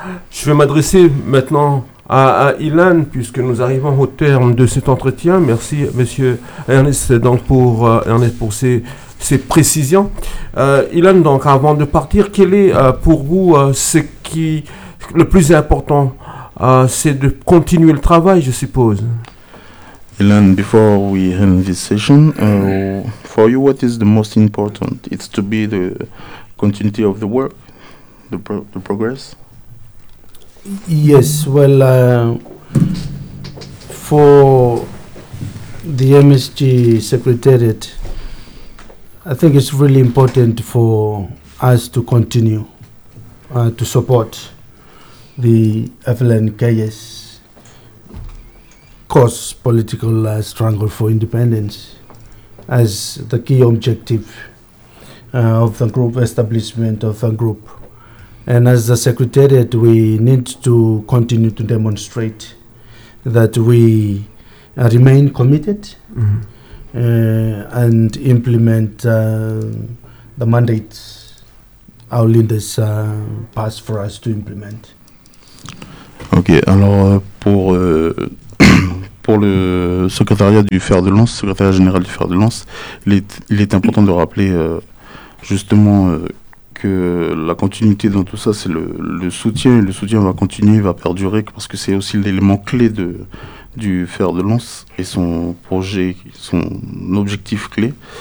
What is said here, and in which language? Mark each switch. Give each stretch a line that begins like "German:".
French: Je vais m'adresser maintenant à Ilan, puisque nous arrivons au terme de cet entretien. Merci, monsieur Ernest, donc pour Ernest pour ces précisions. Ilan, donc avant de partir, quel est pour vous ce qui le plus important, c'est de continuer le travail, je suppose.
English: Ilan, before we end this session, for you, what is the most important? It's to be the continuity of the work, the progress. Yes, well, for the MSG Secretariat, I think it's really important for us to continue to support the FLNKS cause political struggle for independence as the key objective of the group, establishment of the group. And as the Secretariat, we need to continue to demonstrate that we remain committed and implement the mandates our leaders pass for us to implement.
French: Ok, alors pour, pour le secrétariat du Fer de Lance, secrétariat général du Fer de Lance, il est important de rappeler justement... que la continuité dans tout ça, c'est le soutien. Le soutien va continuer, va perdurer, parce que c'est aussi l'élément clé du Fer de Lance et son projet, son objectif clé.